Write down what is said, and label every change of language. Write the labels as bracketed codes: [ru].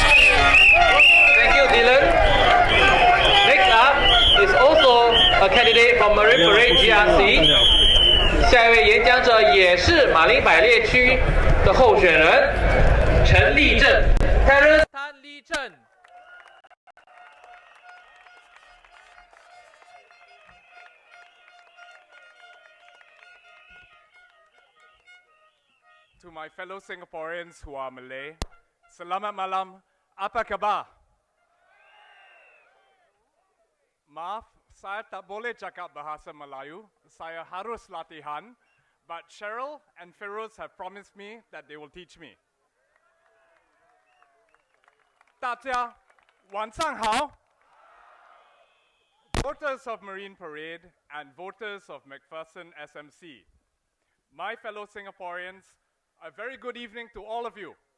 [en] Thank you, Dylan. Next up is also a candidate from Marine Parade GRC. [zh] 下一位演讲者也是马林百列区的候选人陈立正 ，Terence Tan Lee Chen。 [en] To my fellow Singaporeans who are Malay, [ms] Selamat malam, apa khabar? Maaf, saya tak boleh cakap bahasa Melayu. Saya harus latihan. [en] But Cheryl and Feroz have promised me that they will teach me. [zh] 大家晚上好. [en] Voters of Marine Parade and voters of McPherson SMC, my fellow Singaporeans, a very good evening to all of you.